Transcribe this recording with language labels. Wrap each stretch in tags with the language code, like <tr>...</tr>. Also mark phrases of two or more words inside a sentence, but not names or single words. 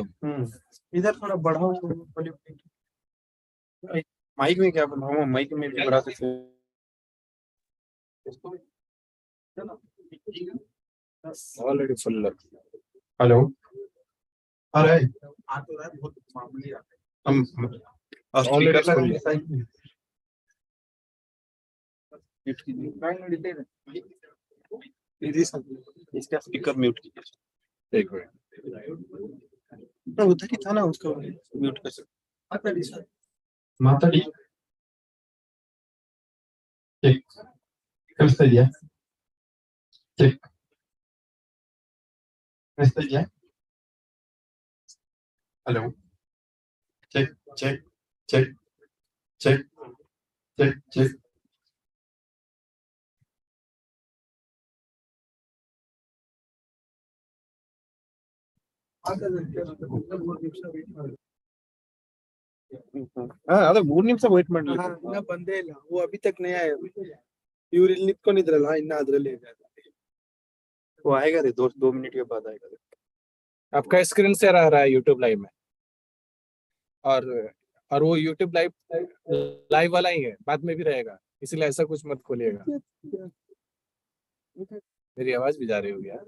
<hi>इधर थोड़ा बढ़ाओ माइक में क्या बनाऊं, माइक में भी बढ़ा सकते हैं।</hi> <en>Already full.</en> <hi>हेलो आ रहा है हम और</hi> <en>Already स्पीकर full.</en> <hi>लगाएंगे। इसका स्पीकर म्यूट कीजिए। एक मिनट। उधर ही था ना, उसको म्यूट कर सकते।</hi> <kn>ಮಾತಾಡಿ ಚೆಕ್ ಕಳಿಸ್ತಾ ಇದೆಯಾ? ಚೆಕ್ ಕಳಿಸ್ತಾ ಇದೆಯಾ?</kn> <en>hello check check check check check check</en> <hi>हाँ अरे</hi> <kn>3 ನಿಮಿಷ ವೇಟ್ ಮಾಡ್ಲಿ. ಇನ್ನ ಬಂದೇ ಇಲ್ಲ</kn> <hi>वो अभी तक नहीं आया</hi> <kn>ಇವ್ರು ಇಲ್ಲಿ ನಿಂತ್ಕೊಂಡಿದ್ರಲ್ಲ ಇನ್ನ ಅದ್ರಲ್ಲಿ ಇದೆ</kn> <hi>वो आएगा रे 2 मिनट के बाद आएगा। आपका</hi> <en>screen share</en> <hi>आ रहा है यूट्यूब लाइव में, और वो यूट्यूब लाइव वाला ही है, बाद में भी रहेगा, इसलिए ऐसा कुछ मत खोलिएगा। मेरी आवाज भी जा रही होगी यार।</hi>